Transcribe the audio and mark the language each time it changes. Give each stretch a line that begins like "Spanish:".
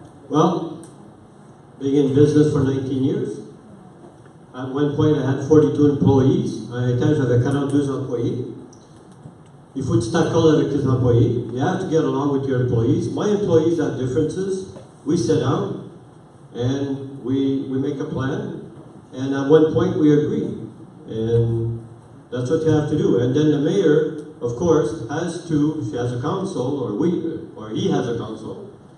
English: Well, being in business for 19 years, at one point I had 42 employees.
French: À un temps, j'avais 42 employés. Il faut que tu t'accordes avec tes employés.
English: You have to get along with your employees. My employees have differences. We sit down and we make a plan. And at one point we agree. And that's what you have to do. And then the mayor, of course, she has a council, or he has a council.